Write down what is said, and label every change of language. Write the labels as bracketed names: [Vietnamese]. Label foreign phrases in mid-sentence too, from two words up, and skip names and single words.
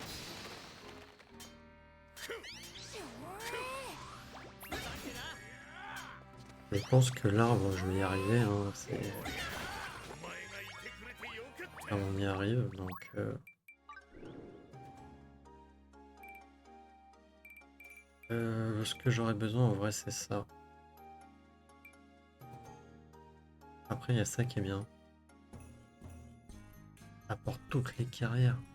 [Japanese] だってな。 [French] Je pense que l'arbre, je vais y arriver, hein, c'est... [Japanese] お前がいてくれてよかっ [French] Ah, on y arrive, donc... ce que j'aurais besoin, en vrai, c'est ça. Après, il y a ça qui est bien. Apporte toutes les carrières.